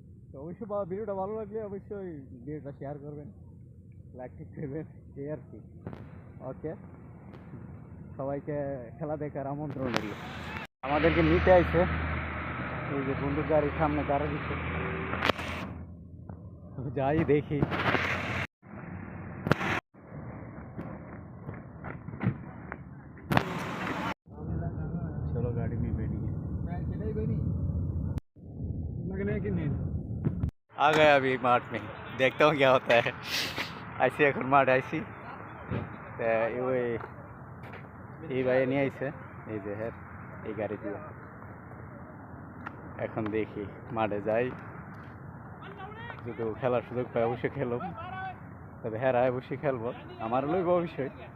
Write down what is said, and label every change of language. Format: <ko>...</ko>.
<bn>তো অবশ্যই ভিডিওটা ভালো লাগলে অবশ্যই ভিডিওটা শেয়ার করবেন, লাইক করবেন, এই আর কি। ওকে, সবাইকে খেলা দেখার আমন্ত্রণ রইল। আমাদেরকে নিতে আইছে, এই যে বন্দুক গাড়ির সামনে দাঁড়া দিচ্ছে, যাই দেখি।</bn> <hi>चलो गाड़ी में बैठ गए, आ गए अभी मार्ट में, देखता हूँ क्या होता है।</hi> <bn>ऐसे এখন মাঠ আইছি, ওই এই ভাই নিয়ে আইছে, এই যে হ্যাঁ এই গাড়ি দিয়ে। এখন দেখি মাঠে যাই, যদি খেলার সুযোগ পাই অবশ্যই খেলব, তবে হ্যাঁ অবশ্যই খেলবো, আমার লইব অবশ্যই।</bn>